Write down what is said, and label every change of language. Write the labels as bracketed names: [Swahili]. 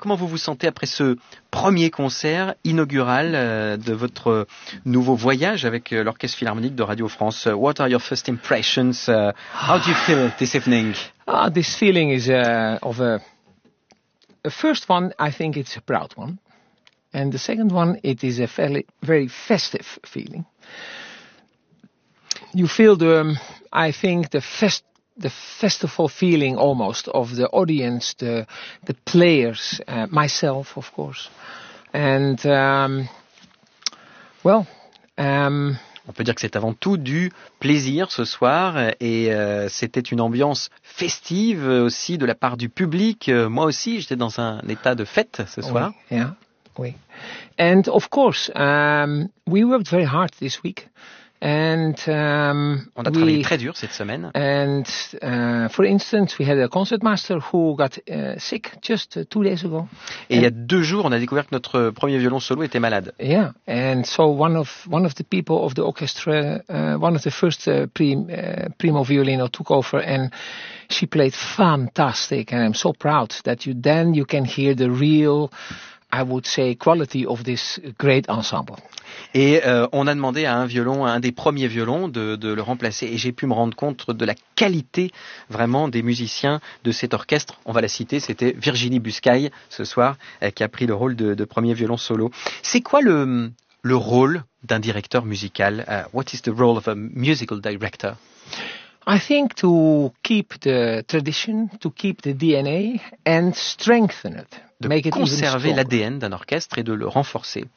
[French] Comment vous vous sentez après ce premier concert inaugural de votre nouveau voyage avec l'Orchestre Philharmonique de Radio France? [English] What are your first impressions? How do you feel this evening? Ah, this feeling is of a first one, I think it's a proud one. And the second one, it is a fairly, very festive feeling. You feel the, I think, the festival feeling almost of the audience, the players, myself, of course. And, well... [French] On peut dire que c'est avant tout du plaisir ce soir et c'était une ambiance festive aussi de la part du public. Moi aussi, j'étais dans un état de fête ce soir. Oui, [English] yeah. [French] Oui. [English] And of course, we worked very hard this week. And [French] on a travaillé très dur cette semaine. [English] And for instance, we had a concertmaster who got sick just 2 days ago. [French] Et il y a 2 jours, on a découvert que notre premier violon solo était malade. [English] Yeah. And so one of the people of the orchestra, one of the first primo violino took over and she played fantastic and I'm so proud that you can hear the real, I would say, quality of this great ensemble. [French] Et on a demandé à un des premiers violons, de le remplacer. Et j'ai pu me rendre compte de la qualité, vraiment, des musiciens de cet orchestre. On va la citer, c'était Virginie Buscaille, ce soir, qui a pris le rôle de premier violon solo. C'est quoi le rôle d'un directeur musical? [English] What is the role of a musical director? I think to keep the tradition, to keep the DNA and strengthen it. [French] De make conserver it l'ADN d'un orchestre et de le renforcer.